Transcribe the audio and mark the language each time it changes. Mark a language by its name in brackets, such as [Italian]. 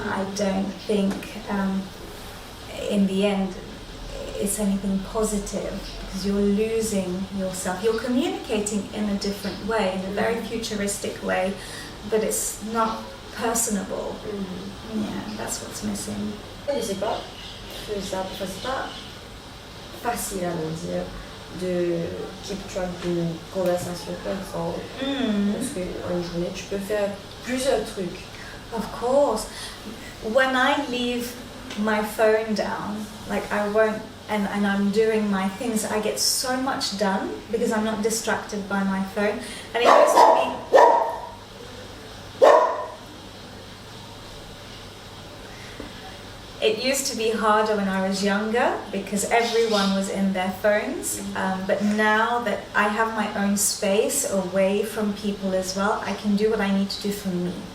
[English] I don't think in the end it's anything positive, because you're losing yourself. You're communicating in a different way, in a very futuristic way, but it's not personable. Yeah, that's what's missing. [French] Je sais pas, c'est pas facile à me dire de [English] keep track [French] d'une conversation comme ça. Parce qu'en journée, tu peux faire plusieurs trucs. [English] Of course. When I leave my phone down, like I won't, and I'm doing my things, I get so much done because I'm not distracted by my phone. And it used to be It used to be harder when I was younger because everyone was in their phones, but now that I have my own space away from people as well, I can do what I need to do for me.